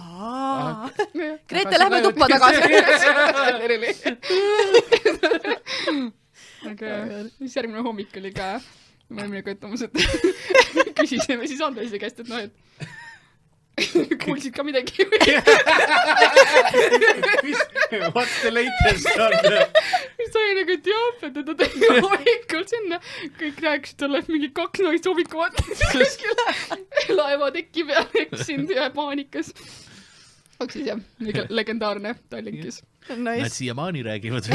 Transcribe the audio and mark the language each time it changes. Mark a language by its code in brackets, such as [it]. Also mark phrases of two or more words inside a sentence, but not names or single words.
[et] Grete, lähme tuppa tagasi. Aga siis järgmine hommik oli ka, me olime kõttamas, et küsisime siis Andresi käest, et noh, et kuulsid ka midagi. [en] What's the latest on? [et] Siis ta oli nagu, et jah, et ta tegi hommikul sinna. Kõik rääkisid talle, et mingi 2 naist hommikuvat laeva teki peal eksinud ja paanikas. Aga siis jah, legendaarne Tallinkis. Nad siiamaani räägivad.